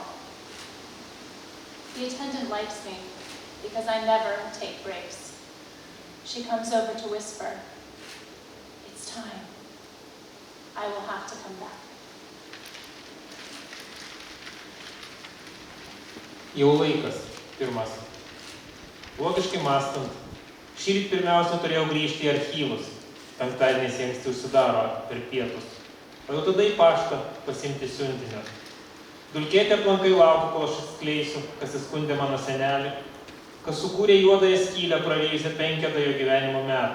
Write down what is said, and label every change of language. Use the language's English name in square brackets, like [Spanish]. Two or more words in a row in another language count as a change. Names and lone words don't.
[English] The attendant likes me because I never take breaks. She comes over to whisper, "It's time. I will have to come back." [Lithuanian] Jau laikas. Pirmas. Logiškai mąstant, šįryt pirmiausia turėjau grįžti į archyvus. Penktadieniais jie anksti užsidaro per pietus. O jau tada į paštą pasiimti siuntinio. Dulkėti aplankai laukiu, kol aš atskleisiu, kas įskundė mano senelį, kas sukūrė juodąją skylę prarėjusią 5 jo gyvenimo metų.